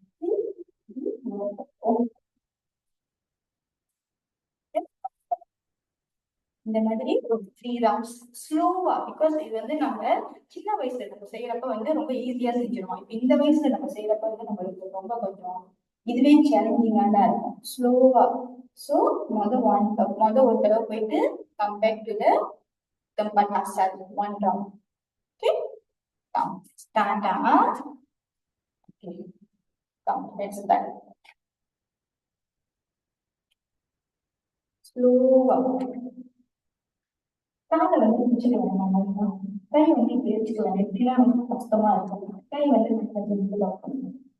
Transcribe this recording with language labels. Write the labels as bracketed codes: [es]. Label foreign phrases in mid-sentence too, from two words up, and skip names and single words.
[ta] இந்த மாதிரி ஒரு 3 ரவுண்ட்ஸ் ஸ்லோவா, பிகாஸ் இது வந்து நம்ம சின்ன வயசுல நம்ம செய்யறப்ப வந்து ரொம்ப ஈஸியா செஞ்சிருவோம். இப்ப இந்த வயசுல நம்ம செய்யறப்ப வந்து நம்மளுக்கு ரொம்ப கொஞ்சம் இதுவே சேலஞ்சிங்கா தான் இருக்கும். ஸ்லோவா. ஸோ மொத ஒரு தடவை போயிட்டு [en] come back to the [ms] tempat asal [ta] 1 round. [en] Okay, come stand up. Okay, come, let's start. [ta] ஸ்லோவா காலை வந்து வச்சுக்கலாம். கை வந்து இப்படி வச்சுக்கலாம். எப்படிலாம் வந்து கஷ்டமா இருக்கும். கை வந்து கொஞ்சம் லாக் பண்ணணும்.